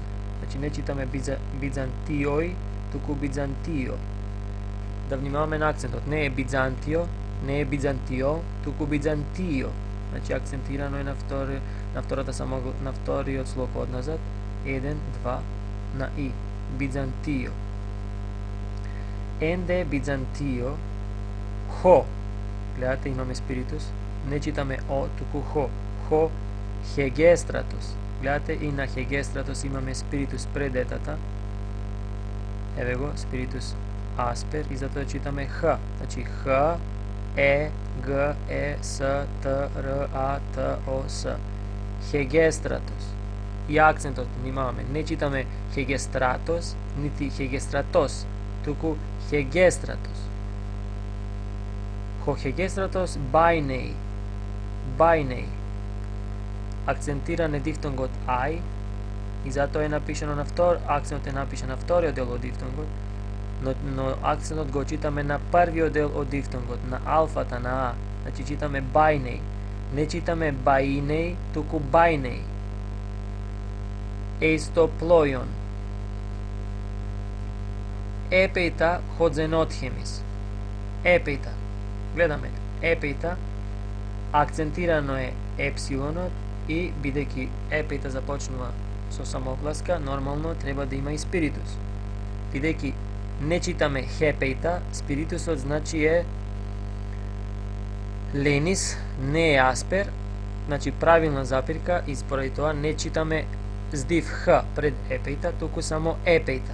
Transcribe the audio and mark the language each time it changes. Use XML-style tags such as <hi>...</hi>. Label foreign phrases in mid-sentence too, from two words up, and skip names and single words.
<mk>Значи не читаме Bizantioi, туку Bizantio. Да внимаваме на акцентот. Не е Bizantio, не е Bizantio, туку Bizantio. Значи акцентирано е на вториот слог одназад, 1, 2 на и. Bizantio. Енде Bizantio, хо. Гледате, имаме спиритус. Не читаме о, туку хо. Хо хегестратус. Гледате, и на хегестратус имаме спиритус пред етата. Еве го, спиритус аспер, и затоа читаме х. Значи х, е, г, е, с, т, р, а, т, о, с. Хегестратус. И акцентот внимаваме. Не читаме хегестратус, нити хегестратос, туку хегестратус.</mk> <el>Ὁ ἡγέστρατος βαίνει.</el> <mk>Bainei. Акцентиран е дифтонгот ај, и затоа е напишано на акцентот е напишан на вториот дел од дифтонгот, но акцентот го читаме на првиот дел од дифтонгот, на алфата, на а. Значи читаме bainei. Не читаме bainei, туку bainei.</mk> <el>εἰς τὸ πλοῖον. Епејта ходзенотхемис.</el> <mk>Епејта. Гледаме, епејта, акцентирано е епсилонот и бидејќи епејта започнува со самогласка, нормално треба да има и спиритус. Бидејќи не читаме хепејта, спиритусот значи е ленис, не е аспер, значи правилна запирка, и споради тоа не читаме здив х пред епејта, туку само епејта.</mk>